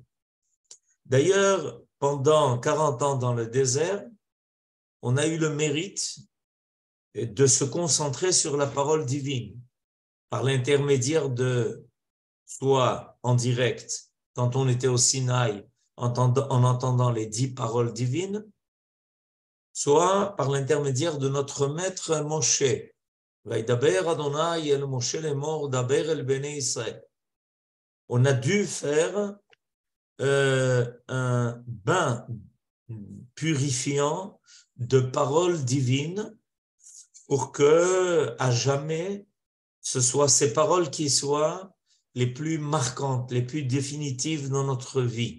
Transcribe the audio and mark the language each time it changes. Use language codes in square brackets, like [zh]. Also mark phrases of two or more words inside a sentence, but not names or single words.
[fr] D'ailleurs, pendant 40 ans dans le désert, on a eu le mérite de se concentrer sur la parole divine, par l'intermédiaire de, soit en direct, quand on était au Sinaï, en entendant les 10 paroles divines, soit par l'intermédiaire de notre maître Moshe. [he] וידבר ה' אל משה לאמר דבר אל בני ישראל. [fr] On a dû faire un bain purifiant de paroles divines pour que, à jamais, ce soit ces paroles qui soient les plus marquantes, les plus définitives dans notre vie.